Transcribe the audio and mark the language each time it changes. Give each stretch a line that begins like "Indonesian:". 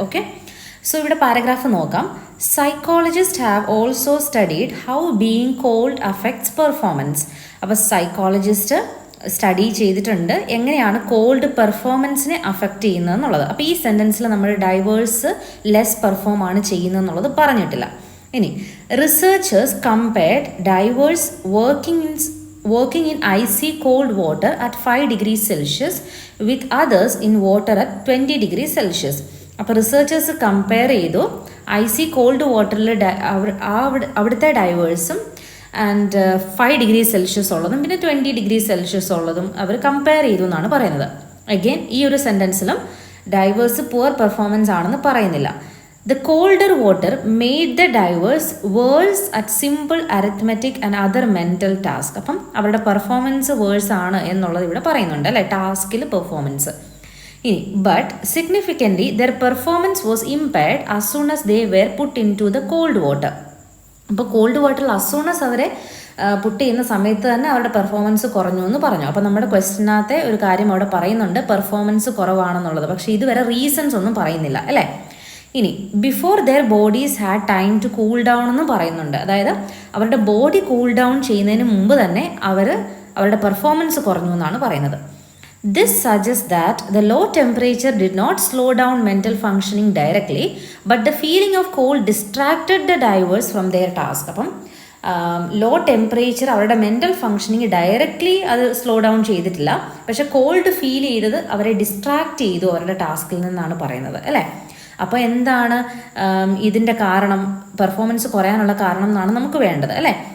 English: okay, so
Malayalam: ഇവിടെ paragraph നോക്കാം.
English: Psychologist have also studied how being cold affects performance.
Malayalam: അപ്പോൾ psychologist study ചെയ്തിട്ടുണ്ട് എങ്ങനെയാണ് കോൾഡ് പെർഫോമൻസിനെ അഫക്റ്റ് ചെയ്യുന്നത് എന്നുള്ളത്. അപ്പോൾ ഈ സെൻറ്റൻസിൽ നമ്മൾ ഡൈവേഴ്സ് ലെസ് പെർഫോം ആണ് ചെയ്യുന്നത് എന്നുള്ളത് പറഞ്ഞിട്ടില്ല.
English: ഇനി researchers compared divers working in icy cold water at 5 degrees Celsius with others in water at 20 degrees Celsius.
Malayalam: അപ്പോൾ റിസർച്ചേഴ്സ് കമ്പയർ ചെയ്തു ഐസി കോൾഡ് വാട്ടറിൽ അവിടുത്തെ ഡൈവേഴ്സും ആൻഡ് 5 ഡിഗ്രി സെൽഷ്യസ് ഉള്ളതും പിന്നെ 20 ഡിഗ്രി സെൽഷ്യസ് ഉള്ളതും അവർ കമ്പയർ ചെയ്തു എന്നാണ് പറയുന്നത്. അഗെയിൻ ഈ ഒരു സെൻറ്റൻസിലും ഡൈവേഴ്സ് പുവർ പെർഫോമൻസ് ആണെന്ന് പറയുന്നില്ല.
English: The colder water made the divers worse at simple arithmetic and other mental tasks.
Malayalam: അപ്പം അവരുടെ പെർഫോമൻസ് വേഴ്സ് ആണ് എന്നുള്ളത് ഇവിടെ പറയുന്നുണ്ട്, അല്ലേ? ടാസ്കിൽ പെർഫോമൻസ്. ഇനി
English: But significantly their performance was impaired as soon as they were put into the cold water.
Malayalam: അപ്പോൾ കോൾഡ് വാട്ടറിൽ
English: as soon as
Malayalam: അവരെ പുട്ട് ചെയ്യുന്ന സമയത്ത് തന്നെ അവരുടെ പെർഫോമൻസ് കുറഞ്ഞു എന്ന് പറഞ്ഞു. അപ്പോൾ നമ്മുടെ ക്വസ്റ്റിനകത്തെ ഒരു കാര്യം അവിടെ പറയുന്നുണ്ട്, പെർഫോമൻസ് കുറവാണെന്നുള്ളത്. പക്ഷേ ഇതുവരെ റീസൺസ് ഒന്നും പറയുന്നില്ല, അല്ലേ? ഇനി
English: before their bodies had time to cool down
Malayalam: എന്ന് പറയുന്നുണ്ട്. അതായത് അവരുടെ ബോഡി കൂൾ ഡൗൺ ചെയ്യുന്നതിന് മുമ്പ് തന്നെ അവരുടെ പെർഫോമൻസ് കുറഞ്ഞു എന്നാണ് പറയുന്നത്.
English: This suggests that the low temperature did not slow down mental functioning directly, but the feeling of cold distracted the divers from their task.
Malayalam: അപ്പം ലോ ടെമ്പറേച്ചർ അവരുടെ മെൻ്റൽ ഫങ്ഷനിങ് ഡയറക്റ്റ്ലി അത് സ്ലോ ഡൗൺ ചെയ്തിട്ടില്ല, പക്ഷെ called feel ചെയ്തത് അവരെ distract ചെയ്തു അവരുടെ ടാസ്കിൽ നിന്നാണ് പറയുന്നത്, അല്ലേ? അപ്പോൾ എന്താണ് ഇതിൻ്റെ കാരണം, പെർഫോമൻസ് കുറയാനുള്ള കാരണം എന്നാണ് നമുക്ക് വേണ്ടത്, അല്ലേ?